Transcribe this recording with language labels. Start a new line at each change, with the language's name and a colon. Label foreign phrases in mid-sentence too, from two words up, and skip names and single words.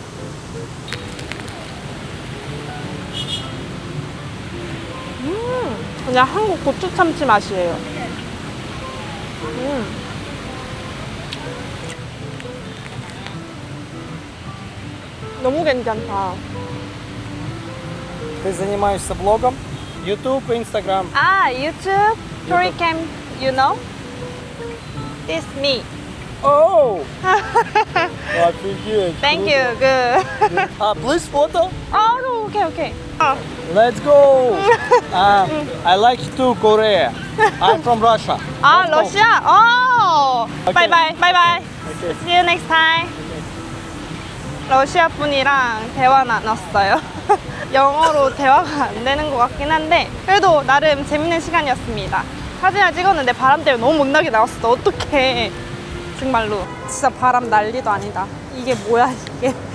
Korean: 그냥 한국 고추 참치 맛이에요. 너무 괜찮다.
Russian: Ты занимаешься блогом? YouTube, Instagram. YouTube, Toricam,
English: you know? This me. Oh!
Russian: Офигеть!
English: Thank you, good. Please photo? Oh, no, okay. Let's go! I like to Korea. I'm from Russia.
Korean: 러시아?
English: Oh! Okay. Bye. Okay. See you next time.
Korean: 러시아 분이랑 대화 나눴어요. 영어로 대화가 안 되는 것 같긴 한데 그래도 나름 재밌는 시간이었습니다. 사진을 찍었는데 바람 때문에 너무 못나게 나왔어. 어떡해. 정말로 진짜 바람 난리도 아니다. 이게 뭐야 이게.